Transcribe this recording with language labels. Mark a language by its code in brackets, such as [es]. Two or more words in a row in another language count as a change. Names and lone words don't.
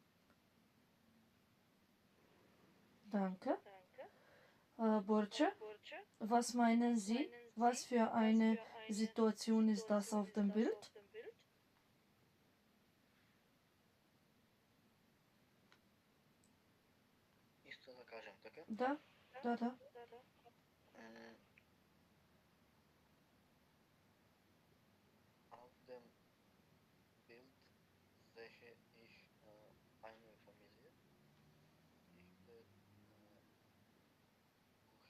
[de] Danke. Borche, was meinen Sie? Was für eine Situation ist das auf dem Bild? [mk] што да кажем, така? Да. [de] Auf dem Bild sehe ich eine Familie in der Küche.